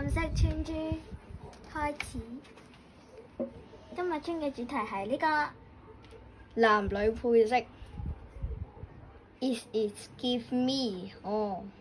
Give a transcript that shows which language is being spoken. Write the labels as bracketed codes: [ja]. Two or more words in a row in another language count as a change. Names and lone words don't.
[yue] 藍色串珠開始。今日穿嘅主題係呢個男女配色。 [en] It give me [yue] 哦。